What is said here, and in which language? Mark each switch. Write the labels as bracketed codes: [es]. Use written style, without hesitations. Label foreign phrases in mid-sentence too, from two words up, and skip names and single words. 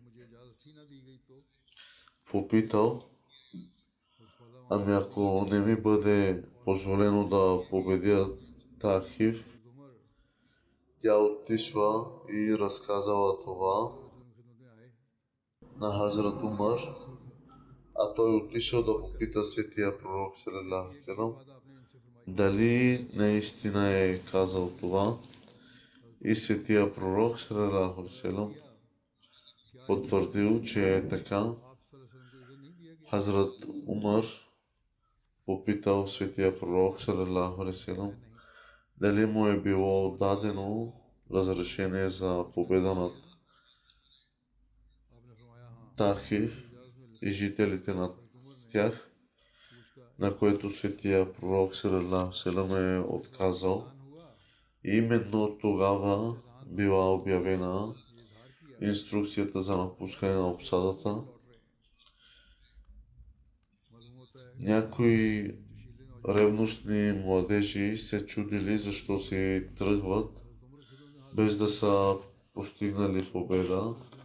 [bg] попитал, ами ако не ми бъде позволено да победя Такиф, тя отишла и разказала това на Хазрат Умар, а той отишъл да попита светия пророк [ar] صلى الله عليه وسلم [bg] дали наистина е казал това. И светия пророк [ar] صلى الله عليه وسلم [bg] потвърдил, че е така. Хазрат Умар попитал светия пророк [ar] صلى الله عليه وسلم [bg] дали му е било дадено разрешение за победа над Тахив и жителите на тях, на което светия пророк [ar] صلى الله عليه وسلم [bg] е отказал. И именно тогава била обявена инструкцията за напускане на обсадата. Някои ревностни младежи се чудили защо се тръгват, без да са постигнали победа.